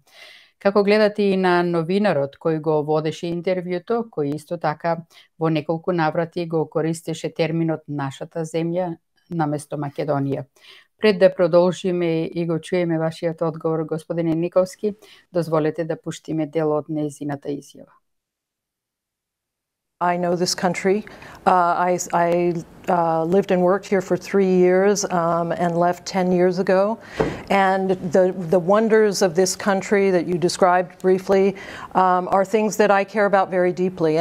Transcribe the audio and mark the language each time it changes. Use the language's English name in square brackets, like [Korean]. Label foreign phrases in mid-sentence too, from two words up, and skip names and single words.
[Macedonian] Како гледате и на новинарот кој го водеше интервјуто, кој исто така во неколку наврати го користеше терминот нашата земја наместо Македонија? Пред да продолжиме и го чуеме вашиот одговор, господине Николски, дозволете да пуштиме дел од нејзината изјава. [English] I know this country. I lived and worked here for 3 years and left 10 years ago. And the wonders of this country that you described briefly are things that I care about very deeply.